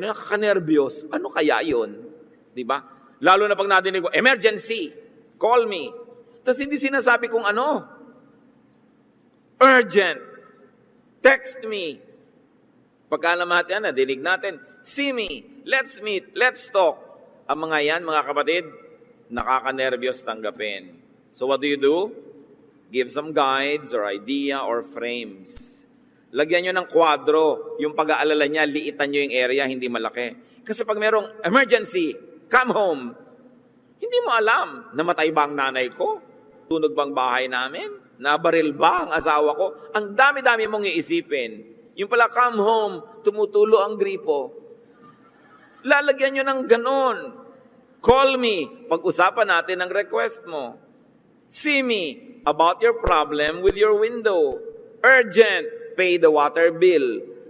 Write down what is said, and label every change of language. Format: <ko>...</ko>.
<tl>Nakaka-nervyos. Ano kaya yun? Diba? Lalo na pag nadinig ko,</tl> <en>emergency, call me.</en> <tl>Tapos hindi sinasabi kung ano.</tl> <en>Urgent, text me.</en> <tl>Pagkalamahati yan, nadinig natin,</tl> <en>see me, let's meet, let's talk.</en> <tl>Ang mga yan, mga kapatid, nakaka-nervyos tanggapin.</tl> <en>So what do? Give some guides or idea or frames.</en> <tl>Lagyan nyo ng kwadro. Yung pag-aalala niya, liitan nyo yung area, hindi malaki. Kasi pag merong emergency,</tl> <en>come home,</en> <tl>hindi mo alam, namatay ba ang nanay ko? Tunog bang bahay namin? Nabaril ba ang asawa ko? Ang dami-dami mong iisipin. Yung pala,</tl> <en>come home,</en> <tl>tumutulo ang gripo. Lalagyan nyo ng ganon.</tl> <en>Call me,</en> <tl>pag-usapan natin ang request mo.</tl> <en>See me, about your problem with your window. Urgent, pay the water bill.</en>